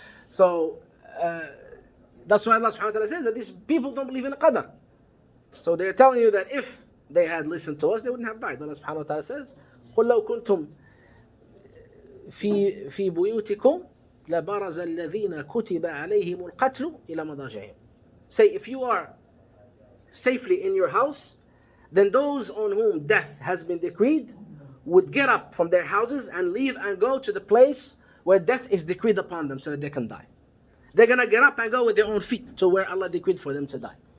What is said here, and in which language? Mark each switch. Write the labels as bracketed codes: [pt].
[en] So that's why Allah subhanahu wa ta'ala says that these people don't believe in qadar. So they're telling you that if they had listened to us, they wouldn't have died. Allah subhanahu wa ta'ala says, [ar] قُلْ لَوْ كُنْتُمْ في بُيُوتِكُمْ لَبَرَزَ الَّذِينَ كُتِبَ عَلَيْهِمُ الْقَتْلُ إِلَى مَضَاجِعِهِمْ. [en] Say, if you are safely in your house, then those on whom death has been decreed would get up from their houses and leave and go to the place where death is decreed upon them so that they can die. They're going to get up and go with their own feet to where Allah decreed for them to die.